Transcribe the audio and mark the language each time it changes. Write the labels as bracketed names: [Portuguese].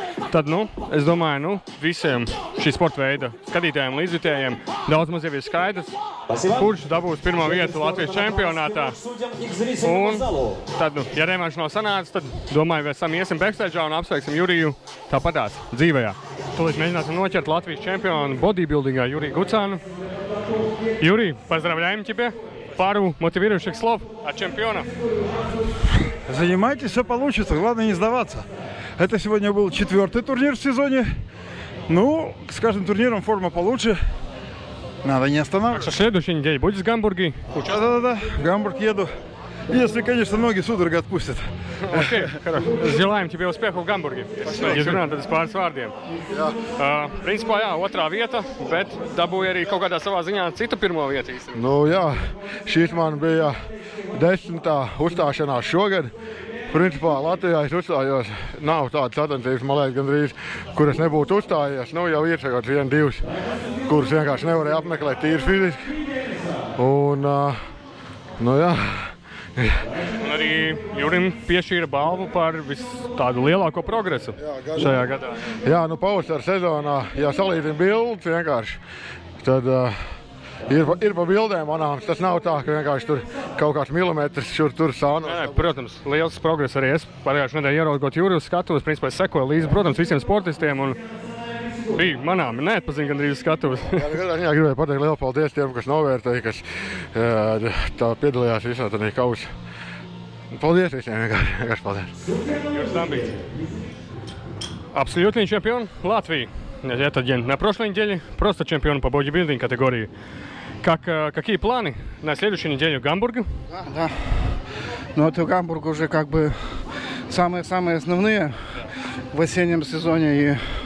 [Latvian] Tad, es domāju, visiem šī sporta veida skatītājiem, līdzjutējiem daudz maz jau ir skaidrs, kurš dabūs pirmo vietu Latvijas čempionātā. Un tad, ja revanša nav sanācis, tad domāju, mēs iesim backstage'ā un apsveiksim Juriju tāpatās dzīvējā. Tūlīt mēģināsim noķert Latvijas čempionu bodybuildingā Juriju Gucānu. [Russian] Jurij, поздравляем тебя! Пару мотивирующих слов от чемпиона. Занимайтесь, все получится. Главное не сдаваться. Это сегодня был 4-й турнир в сезоне. Ну, с каждым турниром форма получше. Надо не останавливаться. Так что следующей неделе будешь в Гамбурге? Да. В Гамбург еду. Если, конечно, ноги судорога отпустят. Окей, хорошо. Желаем тебе успеху в Гамбурге. [Latvian] Izrunāt tad pāris vārdiem. Principā, jā, otrā vieta, bet dabūja arī kaut kādā savā ziņā citu pirmo vietu īstenībā. Nu jā, šīs man bija 10. uzstāšanās šogad. Principā Latvijā es uzstājos, nav tādas sacensības, man liekas, gandrīz, kuras nebūtu uzstājies. Nu jau ir kaut 1-2, kuras vienkārši nevarēja apmeklēt tīri fiziski. Un, nu jā. Un arī Jurim piešķīra balvu par tādu lielāko progresu šajā gadā. Jā, nu pavasara sezonā, ja salīdzina bildes vienkārši, tad ir pa bildēm manāms. Tas nav tā, ka vienkārši tur kaut kāds milimetrs šur tur sānos. Protams, liels progress arī es pagājušajā nedēļā ieraugot Juri uz skatuves. Principā es sekoju līdzi, protams, visiem sportistiem un bija manām neatpazina gandrīz uz skatuves. Jā, gribēju pateikt lielu paldies tiem, kas novērtēja, kas tā piedalījās visā tādā kausā. Paldies visiem, vienkārši paldies. [Russian] Юрий Стамбич. Абсолютный чемпион Латвии. Этот день. На прошлой неделе просто чемпион по бодибилдинг категории. Какие планы на следующую неделю в Гамбурге? Да. Ну, это Гамбург уже как бы самые основные в осеннем сезоне.